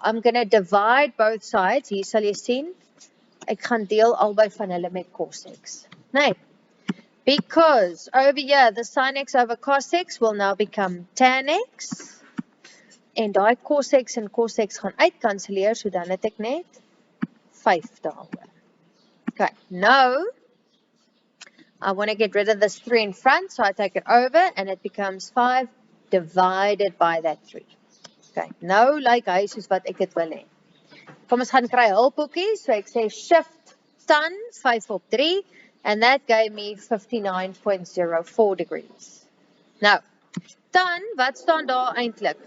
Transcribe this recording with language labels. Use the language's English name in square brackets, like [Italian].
[English] I'm going to divide both sides. [Afrikaans] Hier sal jy sien, ek gaan deel albei van hulle met cos x. [English] Nee, because over here, the sin x over cos x will now become tan x. [Afrikaans] En daai cos x en cos x gaan uitkanselleer, so dan het ek net 5 daaroor. [English] Okay, now, I want to get rid of this 3 in front, so I take it over, and it becomes 5 divided by that 3. [Afrikaans] Okay, nou lyk hy soos wat ek dit wil hê. Kom ons gaan kry hulpboekie, so ek sê shift tan 5 op 3, [English] and that gave me 59.04 degrees. [Afrikaans] Nou, tan, wat staan daar eintlik?